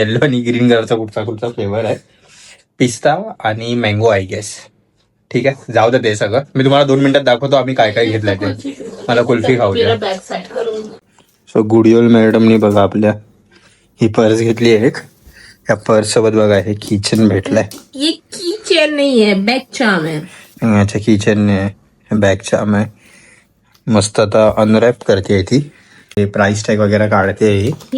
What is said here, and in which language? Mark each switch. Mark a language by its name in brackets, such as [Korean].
[Marathi] Yellow आणि green कलरचा कुठचा फ्लेवर आहे. पिस्ता आणि मँगो आय गेस. ठीक आहे जाऊ दे ते सगळं. मी तुम्हाला 2 मिनिटात दाखवतो आम्ही काय काय घेतलंय ते. मला कुल्फी खाऊ द्या. सो गुडियोल मॅडमनी बघा आपल्या ही पर्स घेतली एक. या पर्स सोबत बघा हे किचन भेटलंय. [Hindi] ये कीचेन नहीं है बैग चार्म है. [Marathi] अच्छा किचन बॅग चार्म आहे. मस्त आता अनरॅप करते ती. प्राइस टॅग वगैरे काढते ही.